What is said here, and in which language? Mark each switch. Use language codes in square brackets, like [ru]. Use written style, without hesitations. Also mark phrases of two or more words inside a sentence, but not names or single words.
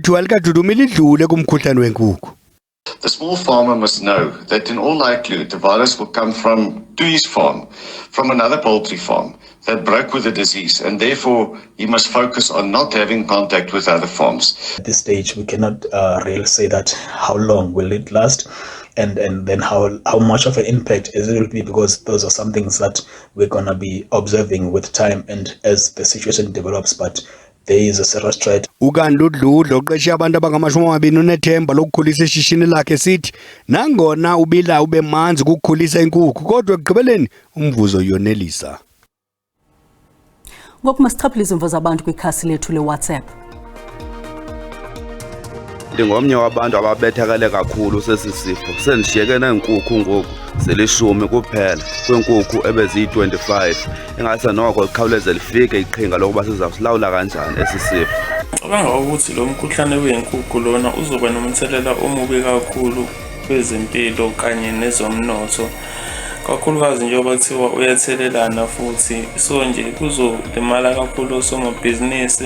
[en] The small farmer must know that in all likelihood the virus will come to his farm, from another poultry farm that broke with the disease, and therefore he must focus on not having contact with other farms. At this stage, we cannot really say that how long will it last, and then how much of an impact is it will be, because those are some things that we're going to be observing with time and as the situation develops. But there is a serious threat. [xh] UkaNdudlu oqeshe abantu abangamashumi unethemba lokukhulisa ishishini lakhe sithi nangona ubila ube manzi ukukhulisa inkukhu kodwa ekugqibeleni umvuzo yonelisa. Ngoku masichaphile izimvo zabantu kwikhasi lethu le-WhatsApp. Ndingomnye wabantu ababethakele kakhulu sesisifo. Sendishiyeke neenkukhu ngoku zelishumi kuphela kwenkukhu ebeziyi-25. Ingase noko likhawuleze lifike iqhinga lokuba sizawusilawula kanjani esi sifo. [zu] Cabanga ukuthi lo mkhuhlane wenkukhu lona uzoba nomthelela omubi kakhulu kwezempilo kanye nezomnotho. Kakhulukazi njengoba kuthiwa uyathelelana futhi so nje kuzolimala kakhulu osomabhizinisi.